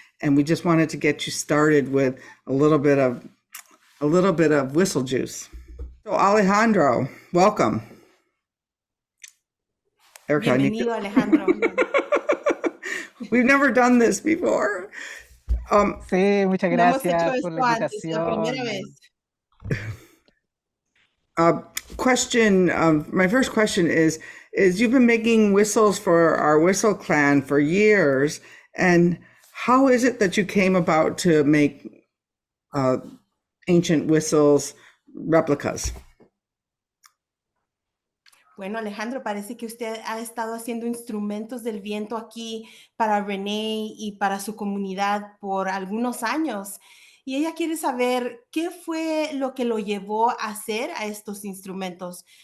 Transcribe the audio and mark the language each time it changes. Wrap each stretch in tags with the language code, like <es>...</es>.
<en>And we just wanted to get you started with a little bit of whistle juice. So Alejandro, welcome. Erica,</en> <es>bienvenido, Alejandro.</es> <en>We've never done this before.</en> <es>Sí, muchas gracias por la antes, la primera invitación.</es> <en>My first question is you've been making whistles for our whistle clan for years, and how is it that you came about to make ancient whistles replicas?</en> <es>Bueno, Alejandro, parece que usted ha estado haciendo instrumentos del viento aquí para Renee y para su comunidad por algunos años. Y ella quiere saber qué fue lo que lo llevó a hacer a estos instrumentos.</es>